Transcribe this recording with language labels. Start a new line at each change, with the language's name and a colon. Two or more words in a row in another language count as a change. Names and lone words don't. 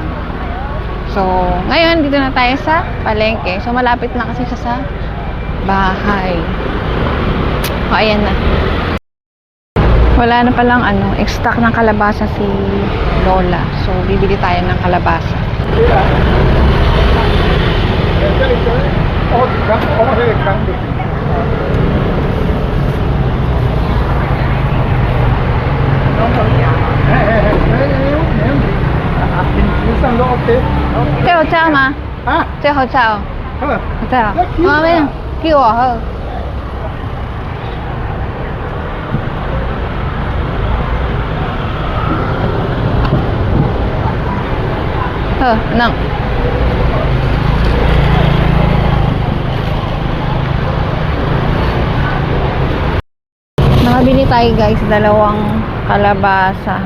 Filipino: So, ngayon, dito na tayo sa palengke. So, malapit na kasi siya sa bahay. O, ayan na. Wala na palang extract ng kalabasa si Lola. So, bibili tayo ng kalabasa.
Vietnamese: Cái hỗ trợ mà. Cái hỗ trợ. Hỗ trợ. Bên kêu hả?
Filipino: Nang. Nakabili tayo guys, dalawang kalabasa.